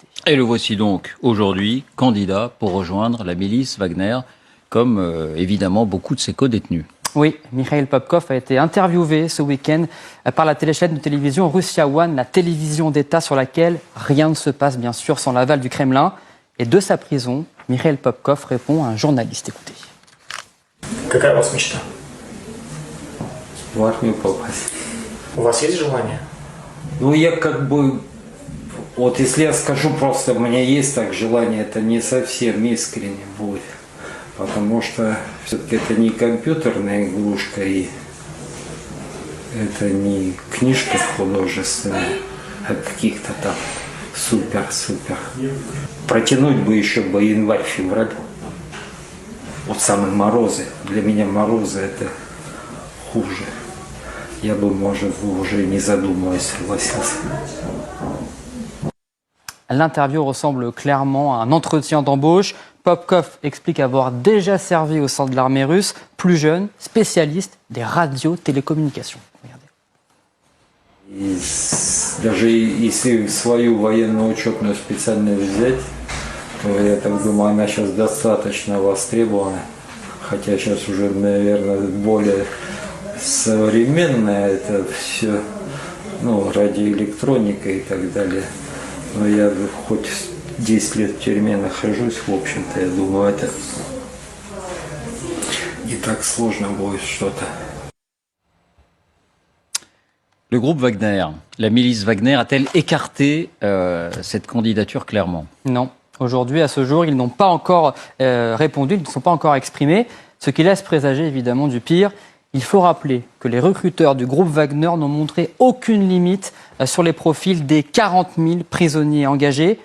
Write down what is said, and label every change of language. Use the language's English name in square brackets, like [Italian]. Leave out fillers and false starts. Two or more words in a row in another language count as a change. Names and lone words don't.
[French] Et le voici donc aujourd'hui candidat pour rejoindre la milice Wagner, comme évidemment beaucoup de ses co-détenus. Oui, Mikhail Popkov a été interviewé ce week-end par la téléchaîne de télévision Russia One, la télévision d'État sur laquelle rien ne se passe bien sûr sans l'aval du Kremlin. Et de sa prison, Mikhail Popkov répond à un journaliste. Écoutez. [Russian] Какая у вас мечта? В армию попасть. У вас есть желание? Ну, я как бы... Вот если я скажу просто, у меня есть так желание, это не совсем искренне будет. Потому что все-таки это не компьютерная игрушка и это не книжки художественные, а каких-то там супер-супер. Протянуть бы еще бы январь-февраль. Вот самые морозы. Для меня морозы это хуже. Я бы, может, уже не задумываясь согласился. [French] L'interview ressemble clairement à un entretien d'embauche. Popkov explique avoir déjà servi au sein de l'armée russe, plus jeune, spécialiste des radios-télécommunications. Regardez. [Russian] Даже если свою военную учетную специальность взять, то я так думаю, она сейчас достаточно востребована. Хотя сейчас уже, наверное, более современная это все, ну, радиоэлектроника и так далее. Но я хоть 10 лет в тюрьме нахожусь, в общем-то, я думаю, это не так sложно будет что-то. [French] Le groupe Wagner, la milice Wagner, a-t-elle écarté cette candidature clairement? Non. Aujourd'hui, à ce jour, ils n'ont pas encore répondu, ils ne sont pas encore exprimés, ce qui laisse présager évidemment du pire. Il faut rappeler que les recruteurs du groupe Wagner n'ont montré aucune limite sur les profils des 40 000 prisonniers engagés.